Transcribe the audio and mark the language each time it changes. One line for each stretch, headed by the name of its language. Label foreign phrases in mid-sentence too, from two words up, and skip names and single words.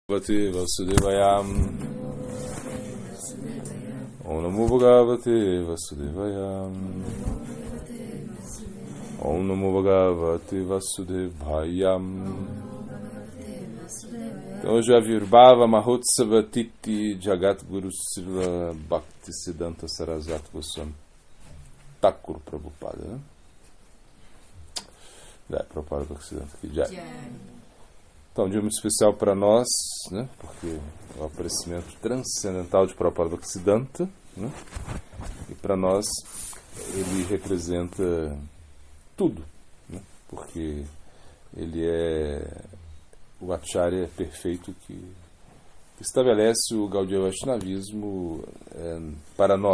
Sanskrit: Bhagavate Vasudevayam. Om Namo Bhagavate Vasudevayam. Om Namo Bhagavate Vasudevayam.
Portuguese: Então, hoje é a Virbhava Mahotsava Titi Jagat Guru Srila Bhaktisiddhanta Sarasvati Goswami Thakur Prabhupada, né? Prabhupada Bhaktisiddhanta aqui, Então, um dia muito especial para nós, né? Porque é o aparecimento transcendental de Prabhupada Bhaktisiddhanta, né? E para nós ele representa tudo, né? Porque ele é o Acharya perfeito que estabelece o Gaudiya Vaishnavismo para nós.